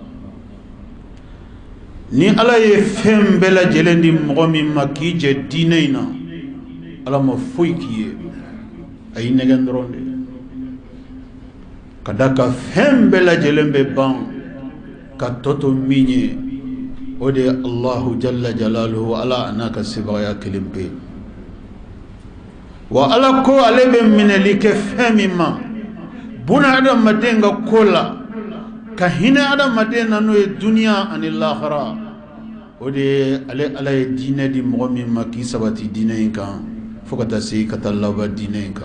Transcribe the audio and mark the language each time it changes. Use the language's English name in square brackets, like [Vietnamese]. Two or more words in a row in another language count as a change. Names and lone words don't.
[Bambara] Ni ala ye fɛn bɛɛ lajɛlen di mɔgɔ min ma k'i jɛ diinɛ in na, ala ma foyi k'i ye, a y'i nɛgɛn dɔrɔn de. Ka da ka fɛn bɛɛ lajɛlen bɛ ban ka tɔto min ye, o de ye [Arabic] الله جل جلاله, [Bambara] ala a n'a ka sebagaya kelen pe. Wa ala ko ale bɛ minɛli kɛ fɛn min ma buna adamaden ka ko la, ka hinɛ adamaden na n'o ye duniya ani lahara, o de ye ala ye diinɛ di mɔgɔ min ma k'i sabati diinɛ in kan fo ka taa se ka taa laban diinɛ in kan.